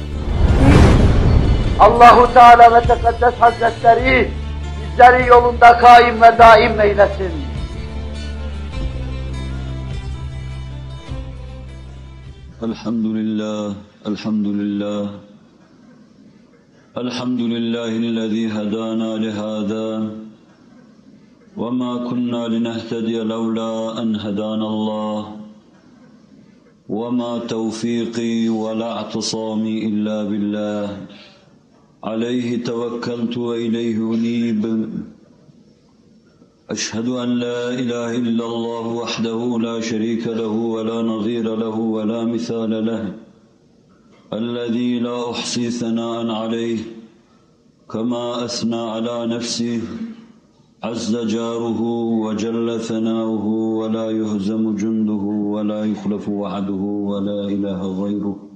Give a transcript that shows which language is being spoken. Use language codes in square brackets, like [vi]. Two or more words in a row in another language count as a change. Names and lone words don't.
[tr] Allahu Teala ve Tekaddes Hazretleri bizleri yolunda kaim ve daim eylesin. Elhamdülillah, elhamdülillah. [ar] الحمد لله الذي هدانا لهذا. وَمَا كُنَّا لِنَهْتَدِيَ لَوْلَا أَنْ هَدَانَا اللّٰهُ وَمَا تَوْفِيقِي وَلَا اعْتِصَامِي إِلَّا بِاللّٰهِ عَلَيْهِ تَوَكَّلْتُ وَإِلَيْهِ أُنِيبُ أشهد أن لا إله إلا الله وحده لا شريك له ولا نظير له ولا مثال له الذي لا أحصي ثناء عليه كما أثنى على نفسه عز جاره وجل ثناؤه ولا يهزم جنده ولا يخلف وعده ولا إله غيره